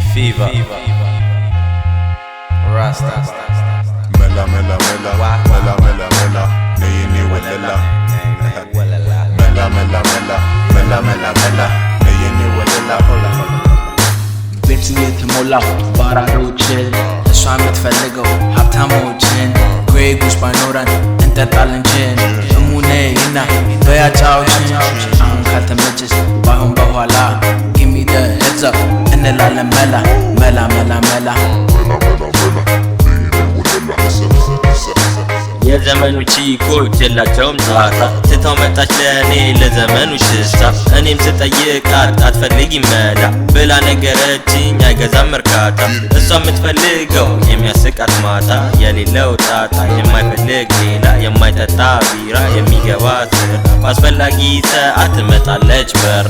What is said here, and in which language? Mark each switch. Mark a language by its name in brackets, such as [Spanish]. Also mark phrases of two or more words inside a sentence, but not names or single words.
[English] Fever. Rasta. [Amharic] መላ መላ መላ, መላ መላ መላ, ነይኒ ወለላ. መላ መላ መላ, መላ መላ መላ, ነይኒ ወለላ. ቤቱ የተሞላው ባራዶችን እሷ የምትፈልገው ሀብታሞችን ጉስ ባይኖረን እንጠጣለን ጅን እሙኔና በያጫዎችን አሁን ካልተመችስ ባይሆን በኋላ [English] Give me the heads up [Amharic] እንላለን መላ መላ መላ መላ የዘመኑ ቺኮች የላቸውም ዛታ ትተው መጣች ለኔ ለዘመኑ ሽስታ እኔም ስጠይቃት አትፈልጊም መላ ብላ ነገረችኝ አይገዛም እርካታ እሷ የምትፈልገው የሚያስቃት ማታ የሌለው ጣጣ የማይፈልግ ሌላ የማይጠጣ ቢራ የሚገባ ስራ ባስፈላጊ ሰዓት ትመጣለች በራ